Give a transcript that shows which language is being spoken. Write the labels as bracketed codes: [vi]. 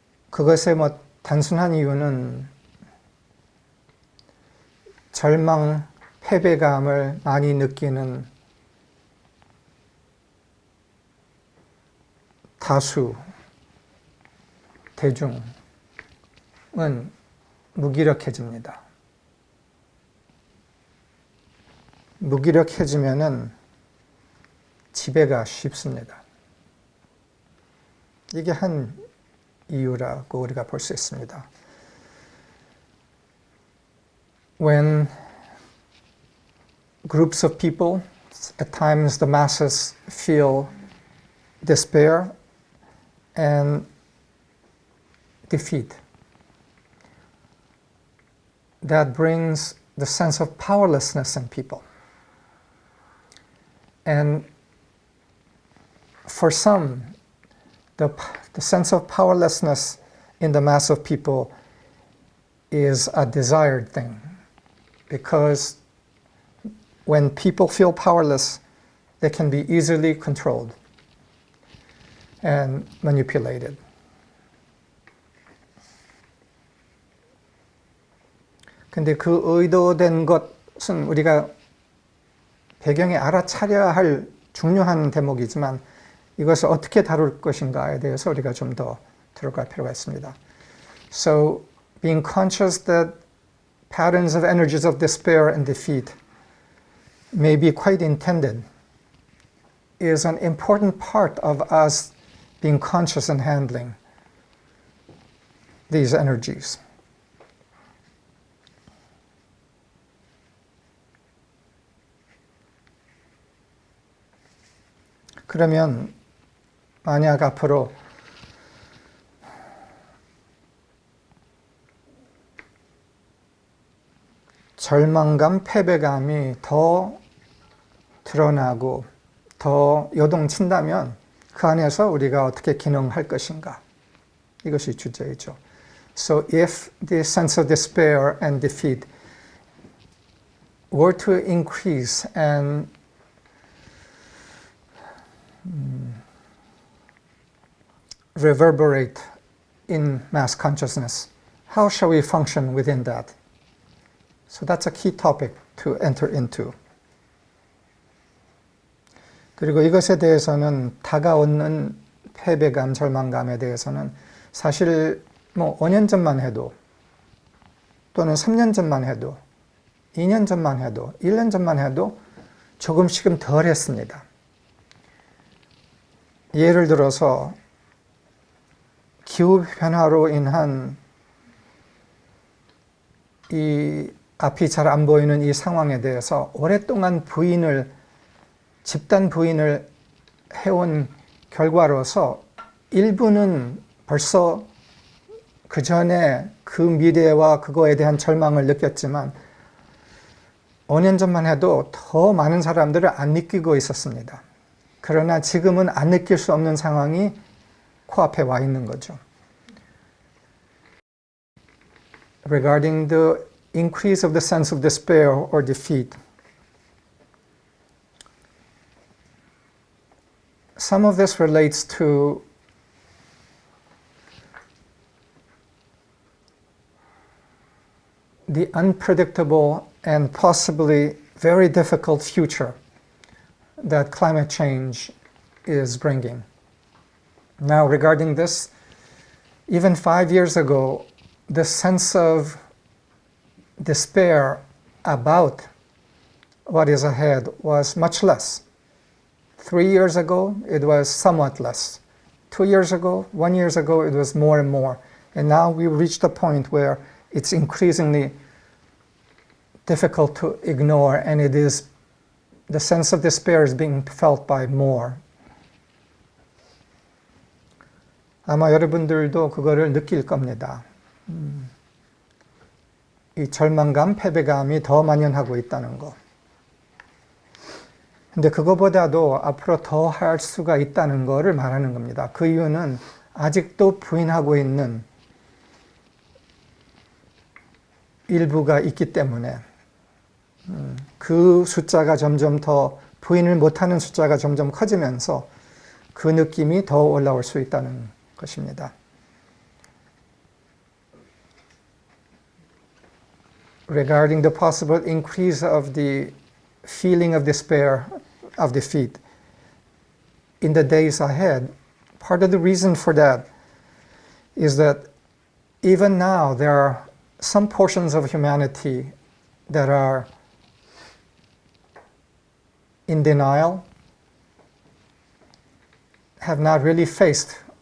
[ko] 그것의 단순한 이유는 절망, 패배감을 많이 느끼는 다수, 대중은 무기력해집니다. 무기력해지면은 지배가 쉽습니다. 이게 한 이유라고 우리가 볼 수 있습니다. [en] When groups of people, at times the masses, feel despair and defeat, that brings the sense of powerlessness in people. And for some, the sense of powerlessness in the mass of people is a desired thing, because when people feel powerless, they can be easily controlled and manipulated. [ko] 근데 그 의도된 것은 우리가 배경에 알아차려야 할 중요한 대목이지만 이것을 어떻게 다룰 것인가에 대해서 우리가 좀 더 들어갈 필요가 있습니다. [en] So, being conscious that patterns of energies of despair and defeat may be quite intended is an important part of us being conscious and handling these energies. [ko] 그러면 만약 앞으로 절망감, 패배감이 더 드러나고 더 요동친다면 그 안에서 우리가 어떻게 기능할 것인가? 이것이 주제이죠. [en] So if the sense of despair and defeat were to increase and reverberate in mass consciousness, how shall we function within that? So that's a key topic to enter into. [ko] 그리고 이것에 대해서는 다가오는 패배감, 절망감에 대해서는 사실 뭐 5년 전만 해도 또는 3년 전만 해도 2년 전만 해도 1년 전만 해도 조금씩은 덜 했습니다. 예를 들어서 기후변화로 인한 이 앞이 잘 안 보이는 이 상황에 대해서 오랫동안 집단 부인을 해온 결과로서 일부는 벌써 그 전에 그 미래와 그거에 대한 절망을 느꼈지만 5년 전만 해도 더 많은 사람들은 안 느끼고 있었습니다. 그러나 지금은 안 느낄 수 없는 상황이 코앞에 와 있는 거죠. [en] Regarding the increase of the sense of despair or defeat, some of this relates to the unpredictable and possibly very difficult future that climate change is bringing. Now, regarding this, even 5 years ago, the sense of despair about what is ahead was much less. 3 years ago, it was somewhat less. 2 years ago, 1 year ago, it was more and more. And now we reached a point where it's increasingly difficult to ignore, and the sense of despair is being felt by more. [ko] 아마 여러분들도 그거를 느낄 겁니다. 이 절망감, 패배감이 더 만연하고 있다는 거. 근데 그거보다도 앞으로 더 할 수가 있다는 거를 말하는 겁니다. 그 이유는 아직도 부인하고 있는 일부가 있기 때문에 그 숫자가 점점 더 부인을 못하는 숫자가 점점 커지면서 그 느낌이 더 올라올 수 있다는 것입니다. [en] Regarding the possible increase of the feeling of despair, of defeat in the days ahead, part of the reason for that is that even now there are some portions of humanity that are in denial, have not really faced